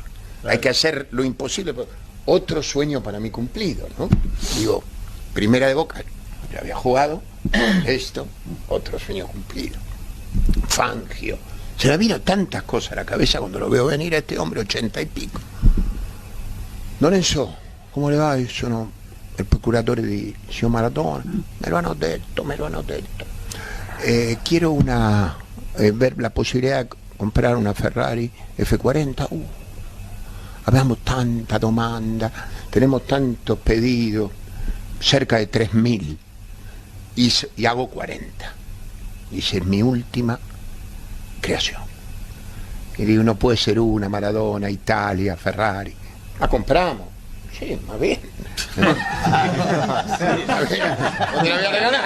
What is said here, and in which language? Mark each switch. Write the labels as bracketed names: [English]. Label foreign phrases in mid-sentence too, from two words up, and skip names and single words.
[Spanish] Hay que hacer lo imposible. Otro sueño para mí cumplido, ¿no? Digo, primera de Boca, ya había jugado, esto, otro sueño cumplido. Fangio. Se me vino tantas cosas a la cabeza cuando lo veo venir a este hombre, 80 y pico. [Italian] Don Enzo, come le va? Io sono il procuratore di Sio Maratona. Me lo hanno detto. [Spanish] Quiero ver la posibilidad de comprar una Ferrari F40. [Italian] Abbiamo tanta domanda, [Spanish] tenemos tantos pedidos, cerca de 3.000, y hago 40. Dice, es mi última creación. Y digo, no puede ser una, Maradona, Italia, Ferrari. La compramos. Sí, más bien. ¿Dónde la voy a regalar?